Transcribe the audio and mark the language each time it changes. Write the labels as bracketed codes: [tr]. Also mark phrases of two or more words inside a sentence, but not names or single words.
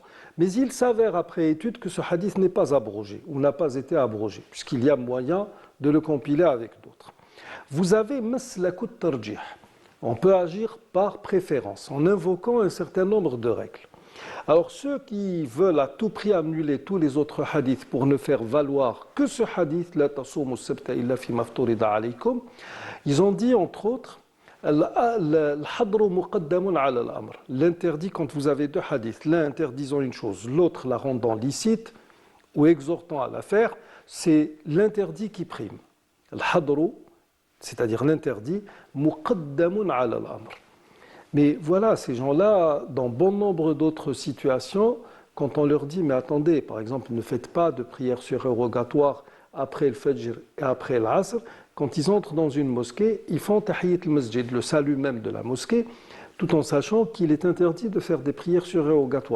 [fr] Mais il s'avère après étude que ce hadith n'est pas abrogé ou n'a pas été abrogé, puisqu'il y a moyen de le compiler avec d'autres. Vous avez [ar] مسلك الترجيح. [fr] On peut agir par préférence en invoquant un certain nombre de règles. Alors ceux qui veulent à tout prix annuler tous les autres hadiths pour ne faire valoir que ce hadith, [ar] لا تصوموا السبت إلا فيما افترض عليكم, [fr] ils ont dit entre autres [ar] الحظر مقدم على الأمر. [fr] L'interdit quand vous avez deux hadiths, l'un interdisant une chose, l'autre la rendant licite ou exhortant à la faire, c'est l'interdit qui prime. Al-hadru, c'est-à-dire l'interdit, [ar] مقدم على الأمر. [fr] Mais voilà, ces gens-là, dans bon nombre d'autres situations, quand on leur dit, mais attendez, par exemple, ne faites pas de prière surérogatoire après le Fajr et après l'Asr, quand ils entrent dans une mosquée, ils font [ar] تحية المسجد, [fr] le salut même de la mosquée, tout en sachant qu'il est interdit de faire des prières surérogatoires.